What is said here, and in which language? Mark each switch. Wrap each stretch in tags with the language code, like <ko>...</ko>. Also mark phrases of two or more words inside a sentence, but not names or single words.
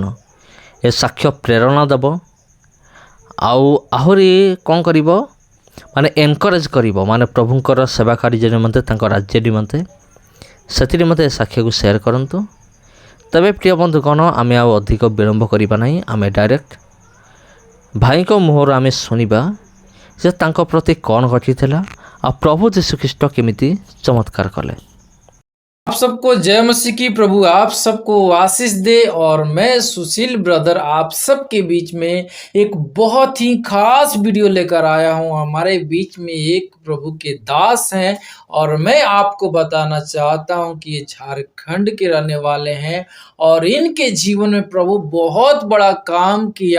<or>ଏ ସାକ୍ଷ୍ୟ ପ୍ରେରଣା ଦେବ, ଆଉ ଆହୁରି କ'ଣ କରିବ, ଏନକରେଜ୍ କରିବ, ପ୍ରଭୁଙ୍କର ସେବା କାର୍ଯ୍ୟ ନିମନ୍ତେ, ତାଙ୍କ ରାଜ୍ୟ ନିମନ୍ତେ। ସେଥି ନିମନ୍ତେ ଏ ସାକ୍ଷ୍ୟକୁ ସେୟାର କରନ୍ତୁ। ତେବେ ପ୍ରିୟ ବନ୍ଧୁଗଣ, ଆମେ ଆଉ ଅଧିକ ବିଳମ୍ବ କରିବା ନାହିଁ, ଆମେ ଡାଇରେକ୍ଟ ଭାଇଙ୍କ ମୁହଁରୁ ଆମେ ଶୁଣିବା ଯେ ତାଙ୍କ ପ୍ରତି କ'ଣ ଘଟିଥିଲା, ଆଉ ପ୍ରଭୁ ଯୀଶୁଖ୍ରୀଷ୍ଟ କେମିତି ଚମତ୍କାର କଲେ।</or> <hi>आप सबको जय मसीह की। प्रभु आप सबको आशीष दे। और मैं सुशील ब्रदर आप सबके बीच में एक बहुत ही खास वीडियो लेकर आया हूं। हमारे बीच में एक प्रभु के दास हैं और मैं आपको बताना चाहता हूं कि ये झारखंड के रहने वाले हैं और इनके जीवन में प्रभु बहुत बड़ा काम किया।</hi>